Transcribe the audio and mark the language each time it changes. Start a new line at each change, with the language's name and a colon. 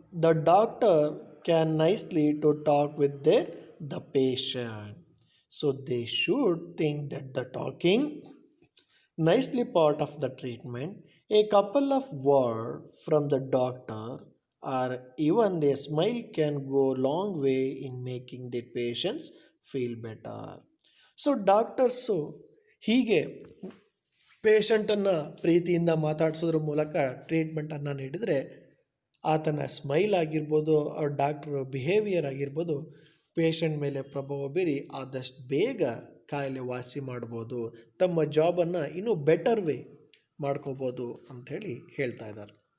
English: The doctor can nicely to talk with their the patient. So they should think that the talking nicely part of the treatment. A couple of words from the doctor or even a smile can go long way in making the patients feel better.
Kannada: So doctors ಹೀಗೆ ಪೇಷಂಟನ್ನು ಪ್ರೀತಿಯಿಂದ ಮಾತಾಡಿಸೋದ್ರ ಮೂಲಕ ಟ್ರೀಟ್ಮೆಂಟನ್ನು ನೀಡಿದರೆ ಆತನ smile ಆಗಿರ್ಬೋದು, ಅವ್ರ doctor behaviour ಆಗಿರ್ಬೋದು, patient ಮೇಲೆ ಪ್ರಭಾವ ಬೀರಿ ಆದಷ್ಟು ಬೇಗ ಕಾಯಿಲೆ ವಾಸಿ ಮಾಡ್ಬೋದು, ತಮ್ಮ ಜಾಬನ್ನು ಇನ್ನೂ ಬೆಟರ್ ವೇ ಮಾಡ್ಕೋಬೋದು ಅಂಥೇಳಿ ಹೇಳ್ತಾ ಇದ್ದಾರೆ.